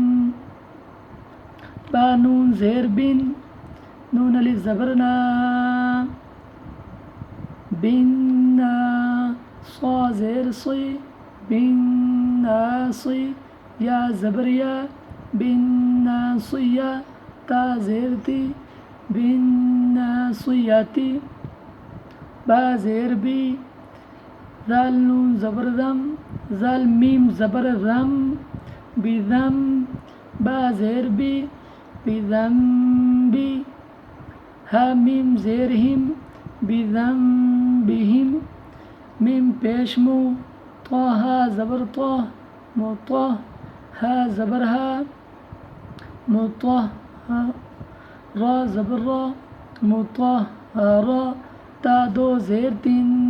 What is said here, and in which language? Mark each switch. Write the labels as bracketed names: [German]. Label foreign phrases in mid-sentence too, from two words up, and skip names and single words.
[Urdu] با نون زیر بن نون الف زبر نا بنا صا زیر صی بالناصي یا زبر یا بالناصية تا زیر تی بالناصية با زیر بی ذال نون زبر ذم ذال میم زبر ذم بذم با زیر بی بذنبی ها میم زیر ہم بذنبہم میم پیش مو طه زبر طه مطه ها زبر ها مطه را زبر را مطهرا تا دو زیر تین